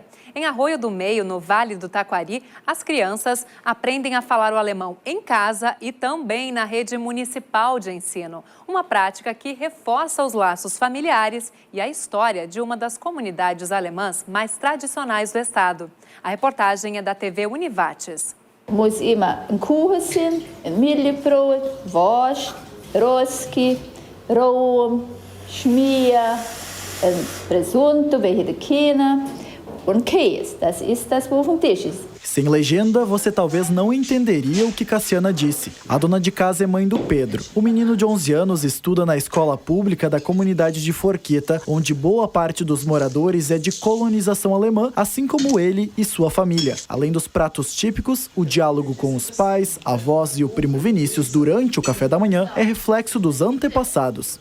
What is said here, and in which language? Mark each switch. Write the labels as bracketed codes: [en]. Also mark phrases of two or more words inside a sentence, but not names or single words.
[pt] Em Arroio do Meio, no Vale do Taquari, as crianças aprendem a falar o alemão em casa e também na rede municipal de ensino. Uma prática que reforça os laços familiares e a história de uma das comunidades alemãs mais tradicionais do estado. A reportagem é da TV Univates. [hrx] Muss immer ein Kuchen, ein Mehlbrot, Wurst, Rösti, Rohm, Schmier, Presunto, welche die Kinder und Käse. Das ist das, wo auf dem Tisch ist. [pt] Sem legenda, você talvez não entenderia o que Cassiana disse. A dona de casa é mãe do Pedro. O menino de 11 anos estuda na escola pública da comunidade de Forqueta, onde boa parte dos moradores é de colonização alemã, assim como ele e sua família. Além dos pratos típicos, o diálogo com os pais, avós e o primo Vinícius durante o café da manhã é reflexo dos antepassados.